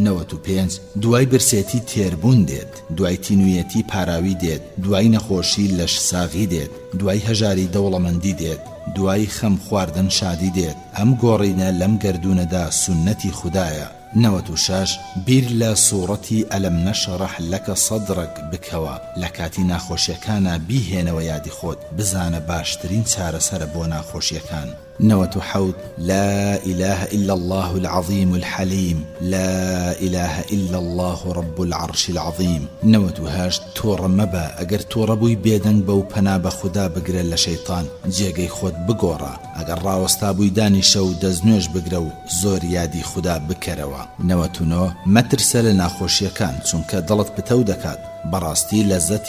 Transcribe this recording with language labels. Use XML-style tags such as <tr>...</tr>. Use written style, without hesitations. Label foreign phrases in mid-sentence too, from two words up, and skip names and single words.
<ckb>95 دوای برسێتی تێربوون دێت دوای تینویەتی پاراوی دێت دوای نەخۆشی لەش ساغی دێت دوای هەژاری دەوڵەمەندی دێت دوای خەم خواردن شادی دێت ئەم گۆڕینە لەم گەردوونەدا سونەتی خوددایە 96 بیر لە سوورەتی ئەلەم نەشڕەح لەکە سەدرەک بکەوە لە کاتی ناخۆشیەکانە بیهێنەوە یادی خۆت بزانە باشترین چارەسەرە بۆ ناخۆشیەکان 97</ckb> <ar>لا إله إلا الله العظيم الحليم لا إله إلا الله رب العرش العظيم</ar> <ckb>98 تۆڕە مەبە ئەگەر تۆڕەبووی بێدەنگ بەو پەنا بە خوددا بگرە لە شەیطان جێگەی خۆت بگۆڕە ئەگەر ڕاوەستا بووی دانیشە و دەستنوێژ بگرە و زۆر یادی خوددا بکەرەوە 99 مەترسە لە ناخۆشیەکان چونکە دڵت پتەو دەکات بەڕاستی لەزەتی</ckb>